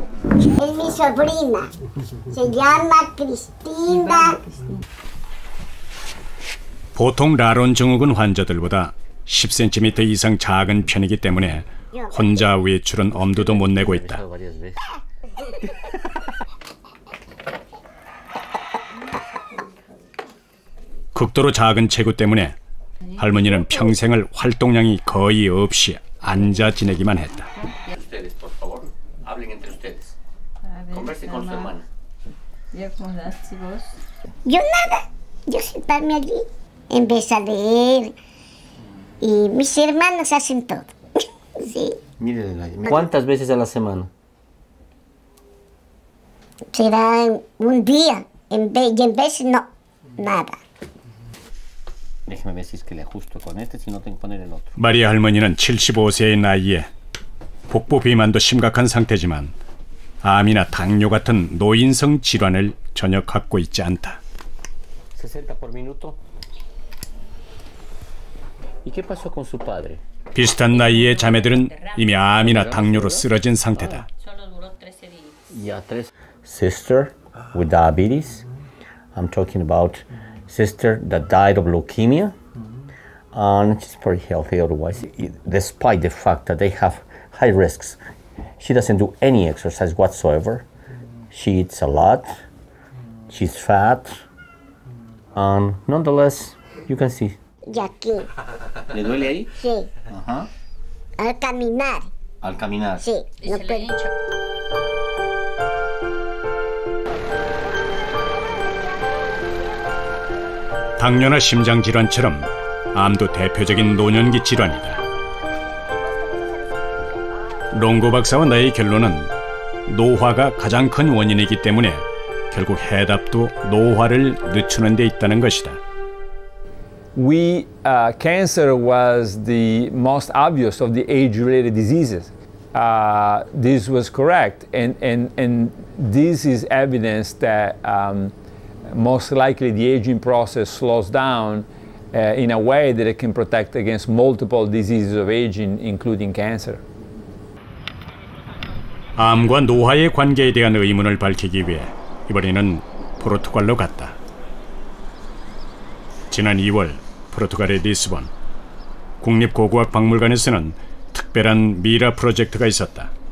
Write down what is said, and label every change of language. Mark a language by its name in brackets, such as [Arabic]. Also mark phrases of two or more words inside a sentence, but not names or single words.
[Korean] 보통 라론 증후군 환자들보다 10cm 이상 작은 편이기 때문에 혼자 외출은 엄두도 못 내고 있다. 극도로 작은 체구 때문에 할머니는 평생을 활동량이 거의 없이 앉아 지내기만 했다. [Spanish] Yo nada, yo sentarme allí, empecé a leer y mis hermanos hacen todo. Sí. ¿Cuántas veces a la semana? Será un día, y en veces no, nada. Déjeme ver si es que le ajusto con este, si no tengo que poner el otro. [Korean] 마리아 할머니는 75세의 나이에 복부 비만도 심각한 상태지만 암이나 당뇨 같은 노인성 질환을 전혀 갖고 있지 않다. [Spanish] 60 por minuto. ¿Y qué pasó con su padre? [Korean] 비슷한 나이의 자매들은 이미 암이나 당뇨로 쓰러진 상태다. [English] Sister with diabetes. I'm talking about sister that died of leukemia, and she's pretty healthy otherwise, despite the fact that they have high risks. She doesn't do any exercise whatsoever. She eats a lot. She's fat, and nonetheless, you can see. [Spanish] Y aquí. ¿Le duele ahí? Sí. Ajá. Al caminar. Al caminar. Sí. No puedo. [Korean] 당뇨나 심장 질환처럼 암도 대표적인 노년기 질환이다. 롱고 박사와 나의 결론은 노화가 가장 큰 원인이기 때문에 결국 해답도 노화를 늦추는 데 있다는 것이다. [English] Cancer was the most obvious of the age-related diseases. This was correct, and this is evidence that most likely the aging process slows down in a way that it can protect against multiple diseases of aging, including cancer. [Korean] 암과 노화의 관계에 대한 의문을 밝히기 위해 이번에는 포르투갈로 갔다. 지난 2월 포르투갈의 리스본 국립고고학박물관에서는 특별한 미라 프로젝트가 있었다.